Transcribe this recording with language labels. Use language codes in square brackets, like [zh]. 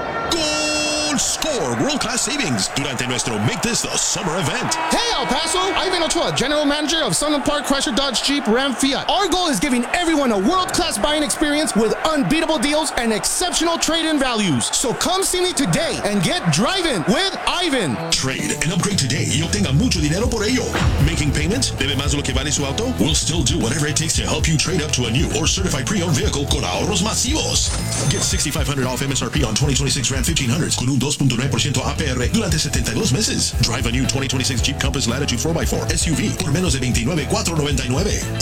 [en] Gold score world-class savings [es] durante nuestro [en] Make This the Summer event. Hey, El Paso, Ivan Ochoa, general manager of Sun and Park Chrysler Dodge Jeep Ram Fiat. Our goal is giving everyone a world-class buying experience with unbeatable deals and exceptional trade-in values. So come see me today and get driving with Ivan. Trade and upgrade today [es] y obtenga mucho dinero por ello. [en] Making payments? [es] Debe más lo que vale su auto? [en] We'll still do whatever it takes to help you trade up to a new or certified pre-owned vehicle [es] con ahorros masivos. [en] Get $6,500 off MSRP on 2026 Ram 1500s [es] con un 2.9% APR durante 72 meses. [en] Drive a new 2026 Jeep Compass Latitude 4x4 SUV [es] por menos de [en] $29,499.